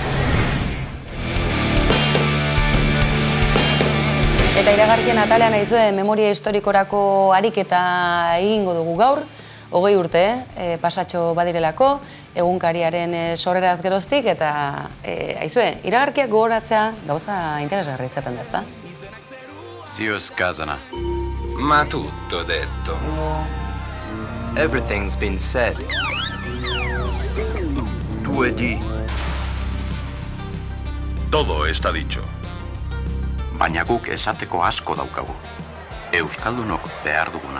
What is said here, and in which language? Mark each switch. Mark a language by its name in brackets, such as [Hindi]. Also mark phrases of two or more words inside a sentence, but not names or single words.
[Basque] Eta iragarkien atalean aizue memoria historikorako ariketa egingo dugu gaur, 20 urte pasatxo badirelako, egunkariaren sorreraz geroztik, eta aizue, iragarkiak gogoratzea gauza interesgarri izaten da, ezta? [Russian] Zio Skazana. [Italian] Ma tutto detto. [English] Everything's been said. [Spanish] Todo está dicho. [Basque] Baina guk esateko asko daukagu. Euskaldunok behar duguna.